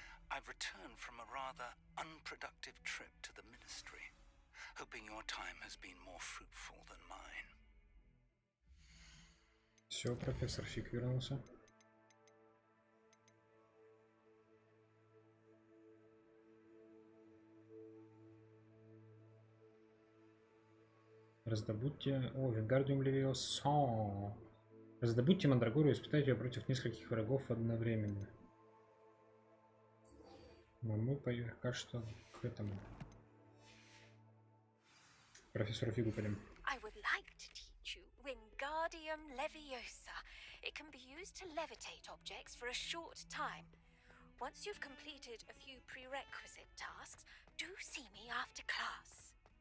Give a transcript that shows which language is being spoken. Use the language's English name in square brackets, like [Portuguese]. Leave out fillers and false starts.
[English] I've returned from a rather unproductive trip to the ministry, hoping your time has been more fruitful than mine. [Russian] Все, профессор Фиг вернулся. Раздобудьте... О, Вингардиум Левиоса. Раздобудьте Мандрагору и испытайте ее против нескольких врагов одновременно. Но мы пока что к этому. Профессору Фигу пойдем. [English] I would like to teach you Wingardium Leviosa. It can be used to levitate objects for a short time. Once you've completed a few prerequisite tasks, do see me after class.